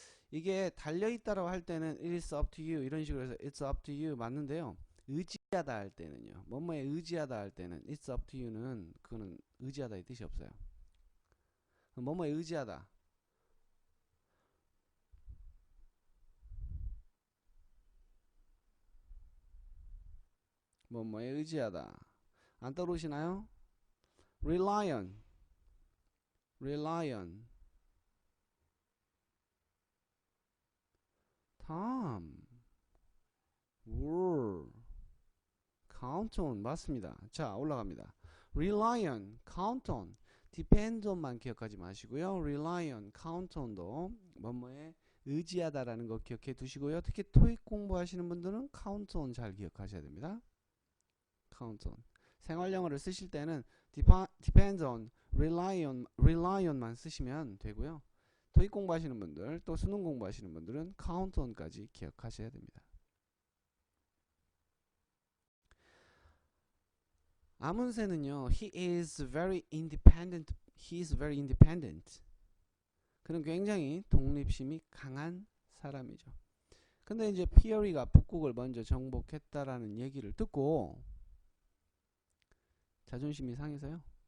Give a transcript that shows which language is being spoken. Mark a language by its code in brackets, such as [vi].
[ko] 이게 달려있다라고 할 때는 [en] it is up to you [ko] 이런 식으로 해서 [en] it's up to you [ko] 맞는데요. 의지하다 할 때는요. 뭐뭐에 의지하다 할 때는 [en] it's up to you [ko] 는 그거는 의지하다 이 뜻이 없어요. 뭐뭐에 의지하다. 뭐뭐에 의지하다. 안 떠오르시나요? rely on. rely on. Tom. were. count on 맞습니다. 자 올라갑니다. rely on, count on, depend on만 기억하지 마시고요. rely on, count on도 뭐뭐에 의지하다라는 거 기억해 두시고요. 특히 토익 공부하시는 분들은 count on 잘 기억하셔야 됩니다. count on. 생활 영어를 쓰실 때는 depends on, rely on만 쓰시면 되고요. 토익 공부하시는 분들, 또 수능 공부하시는 분들은 count on까지 기억하셔야 됩니다. 아문세는요, [en] he is very independent. He is very independent. [ko] 그는 굉장히 독립심이 강한 사람이죠. 근데 이제 피어리가 북극을 먼저 정복했다라는 얘기를 듣고 자존심이 상해서요.